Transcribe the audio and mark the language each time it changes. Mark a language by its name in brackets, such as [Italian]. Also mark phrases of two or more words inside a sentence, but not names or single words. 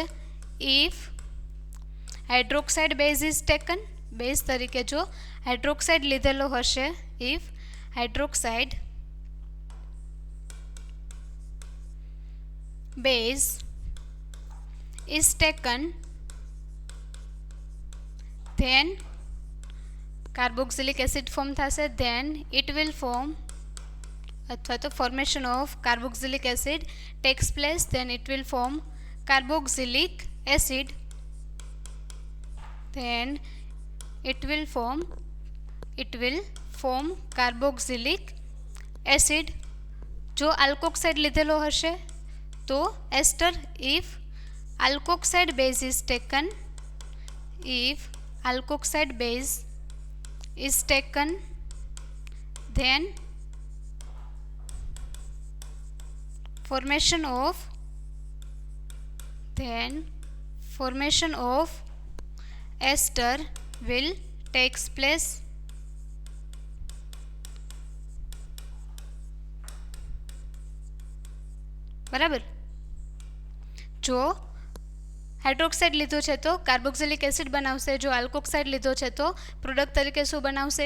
[English] if hydroxide base is taken, [Gujarati] બેઝ તરીકે જો હાઇડ્રોક્સાઇડ લીધેલો હશે, [English] if hydroxide base is taken then carboxylic acid form થશે. then it will form [Gujarati] અથવા તો [English] formation of carboxylic acid takes place. then it will form carboxylic acid. then it will form carboxylic acid. [Gujarati] જો આલ્કોક્સાઇડ લીધેલો હશે તો એસ્ટર. [English] if alkoxide base is taken then formation of ester will takes place. [Gujarati] બરાબર. જો હાઇડ્રોક્સાઇડ લીધો છે તો [English] carboxylic acid [Gujarati] બનાવશે. જો આલ્કોક્સાઇડ લીધો છે તો પ્રોડક્ટ તરીકે શું બનાવશે?